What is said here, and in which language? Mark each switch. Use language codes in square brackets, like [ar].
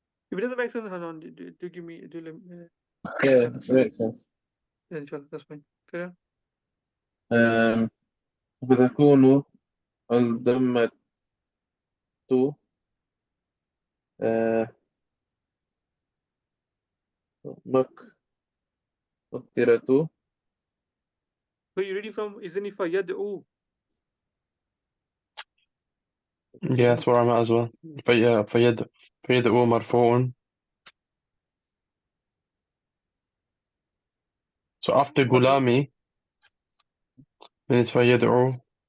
[en] If it doesn't make sense, hold on, do give me, yeah, inshallah, makes sense. inshallah, that's fine. Clear? [ar] Um, فتكون الضمة آه، مقدرة [en] Where you ready from? Isn't it فَيَدْعُو? Yeah, that's where I'm at as well. [ar] فيدعو مرفوع. [en] So after Gulami, then it's فيدعو.